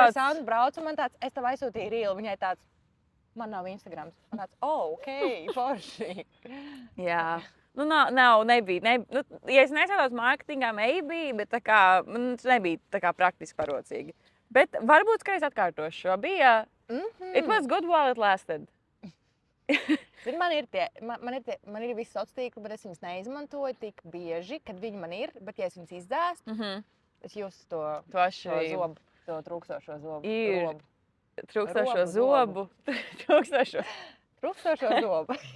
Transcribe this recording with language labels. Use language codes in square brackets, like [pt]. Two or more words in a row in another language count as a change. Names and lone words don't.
[lv] Mēs kaut kā Sandu braucu, man tāds, es tev aizsūtīju rīlu, viņai tāds, man nav Instagrams. Man tāds, ok, forši. Jā. Nebija. Ja es nesētos mārketingā, bet tā kā, nebija tā kā praktiski parocīgi. Bet varbūt, ka es atkārtošu šo. Bija, [en] it was good while it lasted. [lv] Man ir visi sociālie tīkli, bet es viņus neizmantoju tik bieži, kad viņi man ir. Bet, ja es viņus izdēstu, es jūtu to zobu, to trūkstošo zobu. Ir trūkstošo zobu. Trūkstošo zobu.